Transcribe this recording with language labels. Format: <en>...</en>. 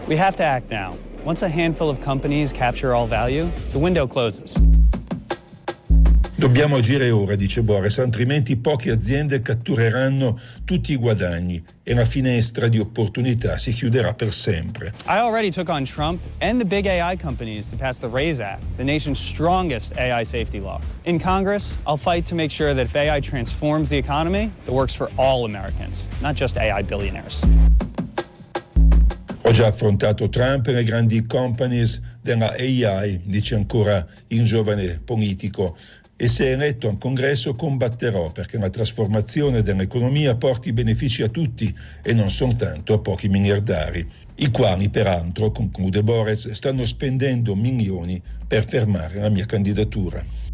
<en>We have to act now. Once a handful of companies capture all value, the window closes.</en> <it>Dobbiamo agire ora, dice Borres, altrimenti poche aziende cattureranno tutti i guadagni e la finestra di opportunità si chiuderà per sempre.</it> <en>I already took on Trump and the big AI companies to pass the RAISE Act, the nation's strongest AI safety law. In Congress, I'll fight to make sure that if AI transforms the economy, it works for all Americans, not just AI billionaires.</en> <it>Ho già affrontato Trump e le grandi companies della AI, dice ancora il giovane politico. E se eletto al Congresso combatterò perché la trasformazione dell'economia porti benefici a tutti e non soltanto a pochi miliardari, i quali peraltro, conclude Borres, stanno spendendo milioni per fermare la mia candidatura.</it>